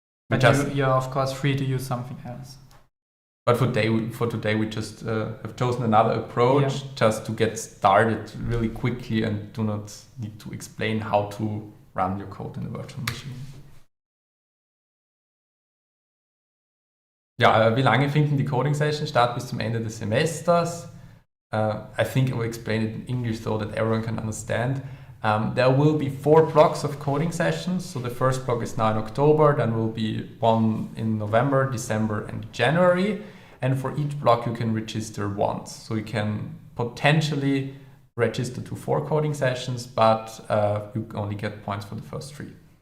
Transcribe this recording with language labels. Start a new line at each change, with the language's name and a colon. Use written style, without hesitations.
English: But you're of course free to use something else. But for today, we just have chosen another approach just to get started really quickly and do not need to explain how to run your code in the virtual machine.
German: Ja, wie lange finden die Coding Sessions statt? Bis zum Ende des Semesters.
English: I think I will explain it in English so that everyone can understand. There will be 4 blocks of coding sessions. So the first block is now in October, then will be one in November, December, and January. And for each block, you can register once. So you can potentially register to 4 coding sessions, but you only get points for the first 3.